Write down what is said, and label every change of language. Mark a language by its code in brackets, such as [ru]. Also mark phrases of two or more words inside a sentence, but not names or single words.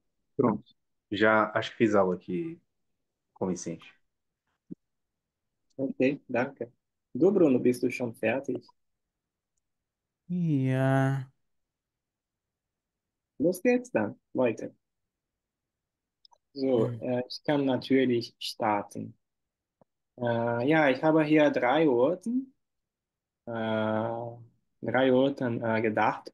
[pt] Pronto. Já acho que fiz aula aqui convincente. [de] Okay, danke. Du, Bruno, bist du schon fertig? Ja. Los geht's dann, Leute. So, ich kann natürlich starten. Ja, ich habe hier äh, drei Orten gedacht.